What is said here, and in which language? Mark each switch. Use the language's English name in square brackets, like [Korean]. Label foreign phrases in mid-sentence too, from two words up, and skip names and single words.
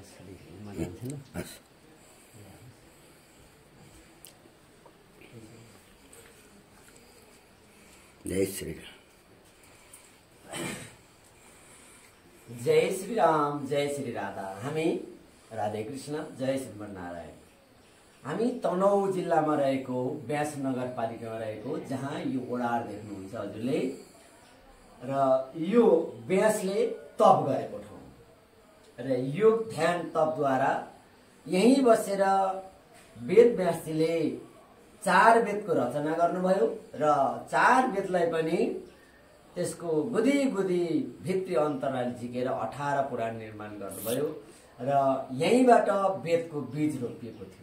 [Nepali] जय श्री राम, जय श्री राम, जय श्री राधा। हामी राधे कृष्ण, जय श्रीमन्नारायण। हामी तनहुँ जिल्लामा रहेको व्यास नगरपालिकामा रहेको जहाँ यो ओडार देख्नुहुन्छ हजुरले, र यो व्यासले तप गरेको ठाउँ र योग ध्यान तपद्वारा यहीँ बसेर वेद व्यासजीले 4 वेदको रचना गर्नुभयो र 4 वेदलाई पनि त्यसको गुदी भित्री अन्तराल झिकेर 18 पुराण निर्माण गर्नुभयो र यहीँबाट वेदको बीज रोपिएको थियो।